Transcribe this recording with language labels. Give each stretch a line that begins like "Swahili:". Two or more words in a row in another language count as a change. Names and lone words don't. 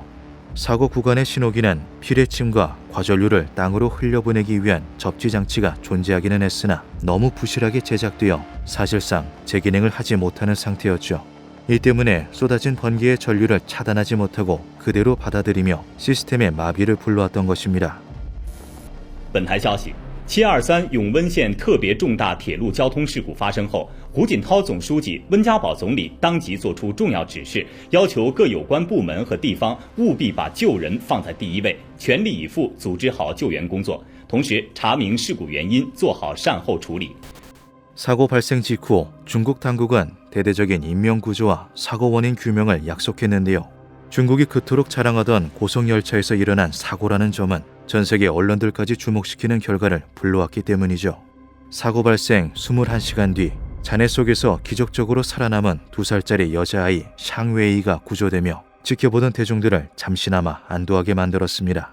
Korean: 사고 구간의 신호기는 피뢰침과 과전류를 땅으로 흘려보내기 위한 접지 장치가 존재하기는 했으나 너무 부실하게 제작되어 사실상 제기능을 하지 못하는 상태였죠. 이 때문에 쏟아진 번개의 전류를 차단하지 못하고 그대로 받아들이며 시스템의 마비를 불러왔던 것입니다.
Chinese: 本台消息，723永温县特别重大铁路交通事故发生后，胡锦涛总书记、温家宝总理当即作出重要指示，要求各有关部门和地方务必把救人放在第一位，全力以赴组织好救援工作，同时查明事故原因，做好善后处理。
Korean: 사고 발생 직후 중국 당국은 대대적인 인명구조와 사고 원인 규명을 약속했는데요. 중국이 그토록 자랑하던 고속열차에서 일어난 사고라는 점은 전 세계 언론들까지 주목시키는 결과를 불러왔기 때문이죠. 사고 발생 21시간 뒤 잔해 속에서 기적적으로 살아남은 2살짜리 여자아이 샹웨이가 구조되며 지켜보던 대중들을 잠시나마 안도하게 만들었습니다.